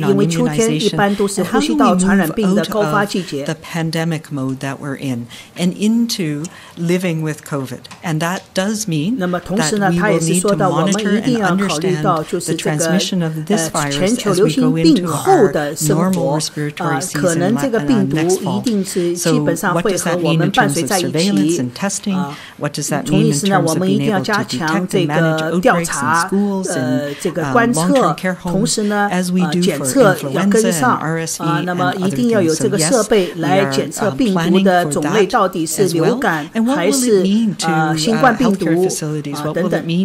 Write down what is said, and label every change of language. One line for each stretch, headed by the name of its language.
Chinese: 因为秋天一般都是呼吸道传染病的高发季节。
English: The pandemic mode that we're in and into living with COVID, and that does mean that we will need to monitor and understand the transmission of this virus as we go into our normal respiratory season next fall. So what does that mean in terms of surveillance and testing? What does that mean in terms of being able to detect and manage outbreaks in schools and long-term care homes?
Chinese: 同时呢，检测要跟上那么一定要有这个设备来检测病毒的种类到底是流感还是新冠病毒等等。